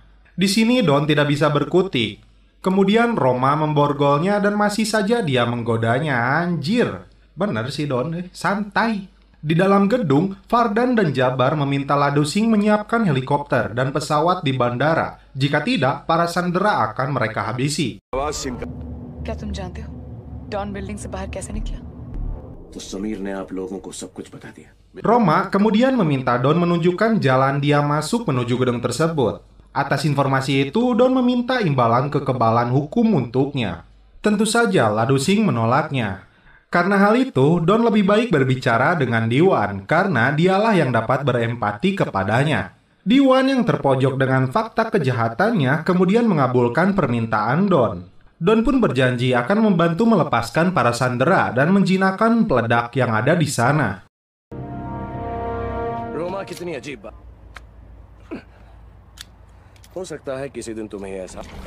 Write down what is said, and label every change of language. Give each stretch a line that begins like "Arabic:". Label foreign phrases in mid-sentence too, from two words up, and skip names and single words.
Indonesian: Di sini Don tidak bisa berkutik. Kemudian Roma memborgolnya dan masih saja dia menggodanya. Anjir, bener sih Don, santai. Di dalam gedung, Fardan dan Jabar meminta Ladu Singh menyiapkan helikopter dan pesawat di bandara. Jika tidak, para sandera akan mereka habisi.
Hindi: क्या तुम जानते हो डॉन बिल्डिंग से बाहर कैसे निकला? तो समीर ने आप लोगों को सब कुछ बता दिया.
Indonesian: Roma kemudian meminta Don menunjukkan jalan dia masuk menuju gedung tersebut. Atas informasi itu, Don meminta imbalan kekebalan hukum untuknya. Tentu saja Ladu Singh menolaknya. Karena hal itu, Don lebih baik berbicara dengan Diwan, karena dialah yang dapat berempati kepadanya. Diwan yang terpojok dengan fakta kejahatannya kemudian mengabulkan permintaan Don. Don pun berjanji akan membantu melepaskan para sandera dan menjinakkan peledak yang ada di sana.
Hindi: रोमा कितनी अजीब बात हो सकता है किसी दिन तुम्हें ऐसा